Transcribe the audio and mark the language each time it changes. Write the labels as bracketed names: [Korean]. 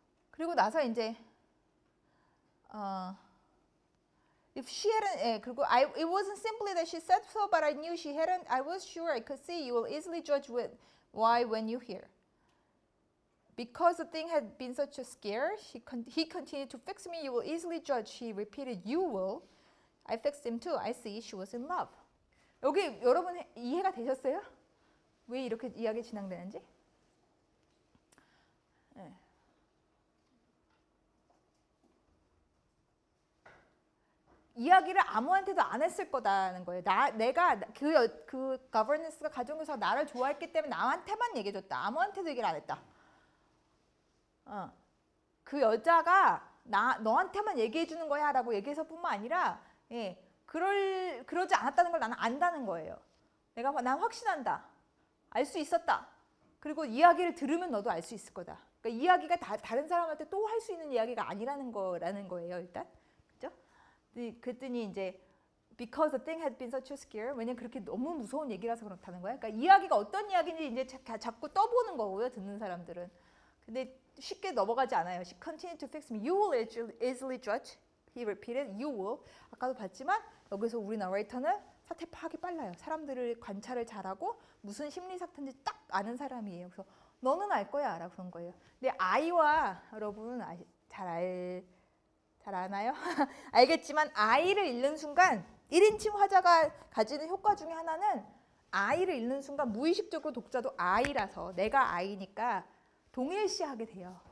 [Korean] 그리고 나서 이제 [English] if she hadn't [Korean] 그리고 [English] it wasn't simply that she said so, but I knew she hadn't. I was sure I could see you will easily judge why when you hear. Because the thing had been such a scare, he continued to fix me. You will easily judge. He repeated, you will. I fixed him too. I see she was in love. [Korean] 여기 여러분 이해가 되셨어요? 왜 이렇게 이야기 진행되는지? 네. 이야기를 아무한테도 안 했을 거다는 거예요. 내가 그 governance가 가정에서 나를 좋아했기 때문에 나한테만 얘기해줬다. 아무한테도 얘기를 안 했다. 그 여자가 너한테만 얘기해 주는 거야 라고 얘기해서 뿐만 아니라 그러지 않았다는 걸 나는 안다는 거예요. 난 확신한다. 알 수 있었다. 그리고 이야기를 들으면 너도 알 수 있을 거다. 그러니까 이야기가 다른 사람한테 또 할 수 있는 이야기가 아니라는 거예요. 일단. 그죠? 그랬더니 이제 [English] because the thing had been such a scare. [Korean] 왜냐면 그렇게 너무 무서운 얘기라서 그렇다는 거야. 그러니까 이야기가 어떤 이야기인지 이제 자꾸 떠보는 거고요. 듣는 사람들은. 근데 쉽게 넘어가지 않아요. [English] She continued to fix me. You will easily judge. He repeated, you will. [Korean] 아까도 봤지만 여기서 우리 너레이터는 사태 파악이 빨라요. 사람들을 관찰을 잘하고 무슨 심리 상태인지 딱 아는 사람이에요. 그래서 너는 알 거야 라고 그런 거예요. 근데 I와 여러분 잘 아나요? 알겠지만 I를 읽는 순간 1인칭 화자가 가지는 효과 중에 하나는 I를 읽는 순간 무의식적으로 독자도 I라서 내가 I니까 동일시하게 돼요.